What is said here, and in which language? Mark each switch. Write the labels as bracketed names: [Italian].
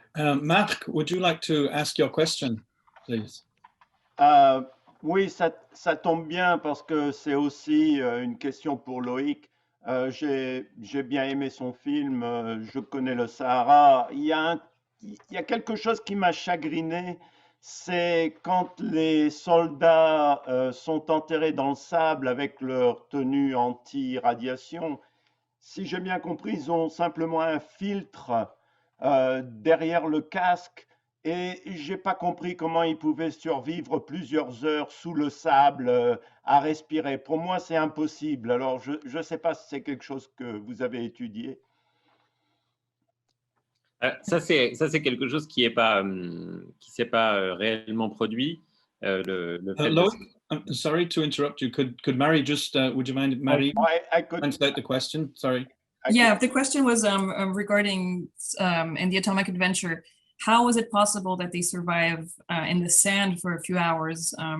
[English] Marc, would you like to ask your question, please? [French] Oui, ça tombe bien parce que c'est aussi une question pour Loïc. J'ai bien aimé son film, je connais le Sahara. Il y a quelque chose qui m'a chagriné, c'est quand les soldats sont enterrés dans le sable avec leur tenue anti-radiation. Si j'ai bien compris, ils ont simplement un filtre derrière le casque et j'ai pas compris comment ils pouvaient survivre plusieurs heures sous le sable à respirer. Pour moi, c'est impossible. Alors, je ne sais pas si c'est quelque chose que vous avez étudié. Ça, c'est quelque chose qui s'est pas réellement produit. Le fait de... [English] Loïc, I'm sorry to interrupt you. Could Marie just, would you mind, Marie, I could, translate the question? Sorry. Yeah, the question was regarding in the Atomic Adventure, how was it possible that they survive in the sand for a few hours?